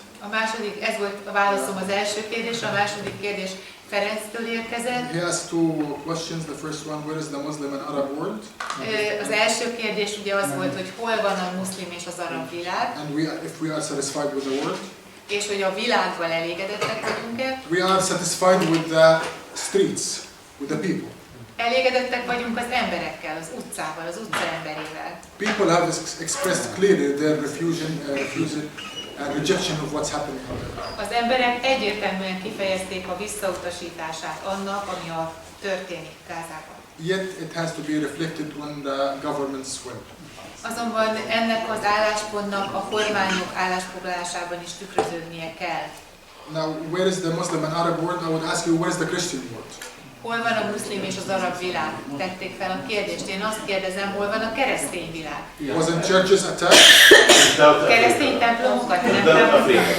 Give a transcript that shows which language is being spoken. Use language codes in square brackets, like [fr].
[hu] A második, ez volt a válaszom az első kérdésre, a második kérdés Ferenctől érkezett. [en] He asked two questions. The first one, where is the Muslim and Arab world? [hu] Az első kérdés ugye az volt, hogy hol van a muszlim és az arab világ. [en] And if we are satisfied with the world. [hu] És hogy a világgal elégedettek vagyunk-e. [en] We are satisfied with the streets, with the people. [hu] Elégedettek vagyunk az emberekkel, az utcával, az utca emberével. [en] People have expressed clearly their refusal and rejection of what's happening on the ground. [hu] Az emberek egyértelműen kifejezték a visszautasítását annak, ami történik Gázában. [en] Yet it has to be reflected on the government's will. [hu] Azonban ennek az álláspontnak a kormányok állásfoglalásában is tükröződnie kell. [en] Now, where is the Muslim and Arab world? I would ask you, where is the Christian world? [hu] Hol van a muszlim és az arab világ? Tették fel a kérdést. Én azt kérdezem, hol van a keresztény világ? [en] Wasn't churches attacked? [hu] Keresztény templomokat nem támadtak.